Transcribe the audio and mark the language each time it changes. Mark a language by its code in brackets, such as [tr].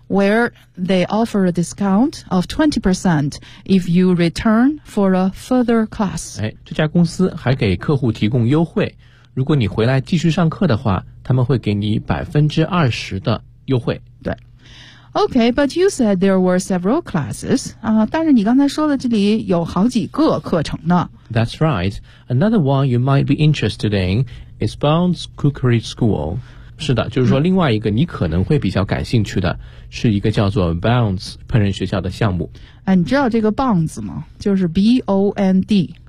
[en] Where they offer a discount of 20% if you return for a further class. [zh] 哎，这家公司还给客户提供优惠，如果你回来继续上课的话，他们会给你20%的优惠。对。 [en] Okay, but you said there were several classes. [zh] 啊，但是你刚才说的这里有好几个课程呢。 [en] That's right. Another one you might be interested in is Bond's Cookery School. [zh] 是的，就是说另外一个你可能会比较感兴趣的是一个叫做 Bonds 烹饪学校的项目。哎，你知道这个 Bonds 吗？就是 B-O-N-D